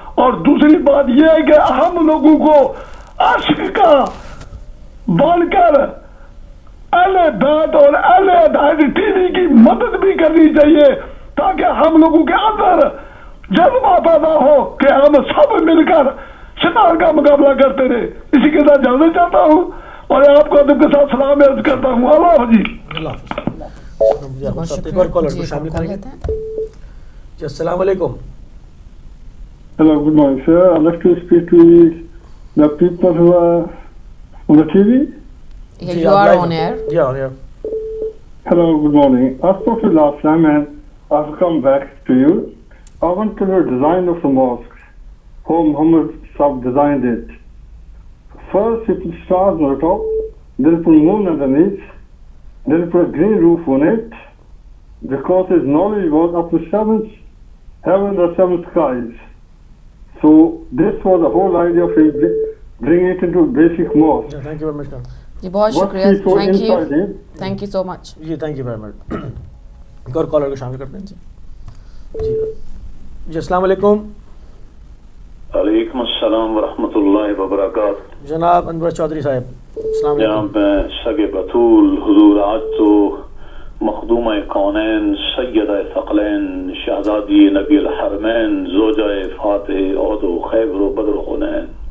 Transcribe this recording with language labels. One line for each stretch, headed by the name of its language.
Urdu: اور دوسری بات یہ ہے کہ ہم لوگوں کو عشق کا بن کر اہل بیت اور اہل ہدایت ٹی وی کی مدد بھی کرنی چاہیے تاکہ ہم لوگوں کے اندر جذبہ پیدا ہو کہ ہم سب مل کر شیطان کا مقابلہ کرتے رہے. اسی کے ساتھ اجازت چاہتا ہوں اور آپ کو ادب کے ساتھ سلام عرض کرتا ہوں. اللہ حافظ جی. اللہ حافظ. ایک اور کالر کو شامل کریں گے جی. السلام علیکم.
English: Hello, good morning, sir. I'd like to speak to the people who are on the TV. Yeah, you are on air. Yeah, on air. Hello, good morning. I spoke to you last time and I've come back to you. I want to know the design of the mosque, how Muhammad Sahib designed it. First, he put stars on the top, then put moon underneath, then put a green roof on it, because his knowledge was up to seventh heaven or seven skies. So this was the whole idea of him bringing it into basic mosque. Yeah, thank you very much.
Urdu: جی بہت شکریہ.
English: Thank you so much.
Urdu: جی
English: Thank you very much.
Urdu: ایک اور collar کو شامل کرتے ہیں جی. جی جی السلام علیکم. وعلیکم السلام ورحمۃ اللہ وبرکاتہ. جناب انور چودھری صاحب السلام علیکم. جناب میں سگ بطول حضور آج تو مخدومہ کونین سیدہ ثقلین شہزادی نبی الحرمین زوجہ فاتح عہد و خیبر و بدر خنین